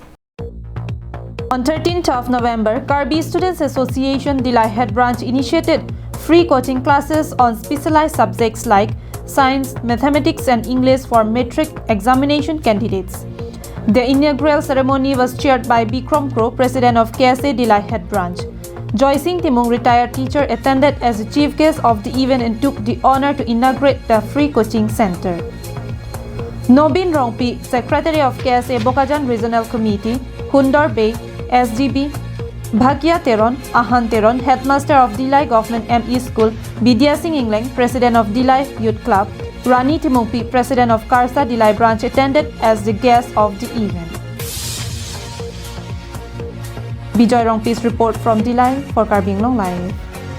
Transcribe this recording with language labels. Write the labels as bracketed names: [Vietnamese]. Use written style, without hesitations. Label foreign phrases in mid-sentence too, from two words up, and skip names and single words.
[English] On 13th of November, Karbi Students Association, Dillai Head Branch initiated free coaching classes on specialized subjects like science, mathematics and English for Matric examination candidates. The inaugural ceremony was chaired by Bikram Kro, President of KSA Dillai Head Branch. Joy Singh Timung, retired teacher, attended as the chief guest of the event and took the honor to inaugurate the free coaching center. Nobin Rongpi, Secretary of KSA Bokajan Regional Committee, Hundor Bey, SDB, Bhagya Teron, Ahan Teron, Headmaster of Dillai Government ME School, Vidya Singh Ingling, President of Dillai Youth Club, Rani Timungpi, President of KSA Dillai Branch, attended as the guest of the event. Bijoy Rongpi's report from Dillai for Karbi Anglong Live.